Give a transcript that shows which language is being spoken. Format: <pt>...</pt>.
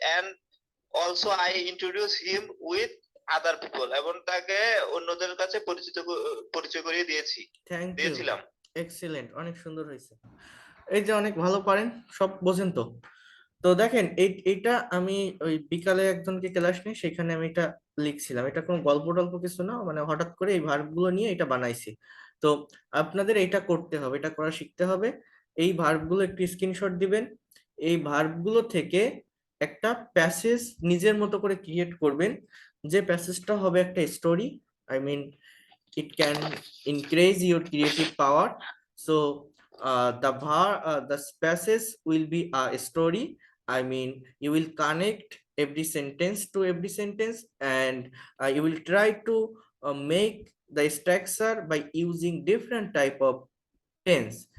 <en>and also I introduce him with other people,</en> <bn>এবং তাকে অন্যদের কাছে পরিচয় করিয়ে দিয়েছিলাম। এক্সিলেন্ট, অনেক সুন্দর হয়েছে। এই যে অনেক ভালো পারেন, সব বোঝেন তো। তো দেখেন এইটা আমি ওই বিকালে একজনকে ক্লাস নিয়ে সেখানে আমি এটা লিখছিলাম। এটা কোনো গল্প টল্প কিছু না, মানে হঠাৎ করে এই ভার্ব গুলো নিয়ে এটা বানাইছি। তো আপনাদের এটা করতে হবে, এটা করা শিখতে হবে। এই ভার্ব গুলো একটু স্ক্রিনশট দিবেন। এই ভার্ব গুলো থেকে একটা প্যাসেজ নিজের মতো করে ক্রিয়েট করবেন, যে প্যাসেজটা হবে একটা story.</bn> <en>I mean, it can increase your creative power. So the passage will be a story. I mean, you will connect every sentence to every sentence, and you will try to make the structure by using different type of tense.</en>